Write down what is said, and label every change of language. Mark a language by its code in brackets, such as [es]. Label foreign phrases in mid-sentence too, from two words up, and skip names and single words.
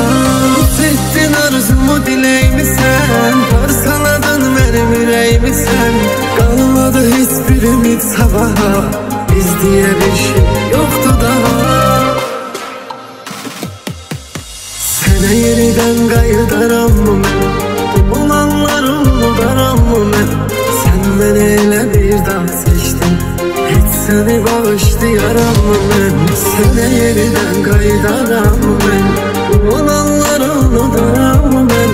[tr] Ettin arzumu dileyimi sen, parçaladın benim yüreğimi sen. Kalmadı hiçbir ümit sabaha, biz diye bir şey yoktu daha. [az] Sənə yeniden qayıdaram mən, olanları unudaram mən. Sən məni elə birdən seçdin, heç səni bağışlayaram mən. Sənə yeniden qayıdaram mən, olanları unudaram mən.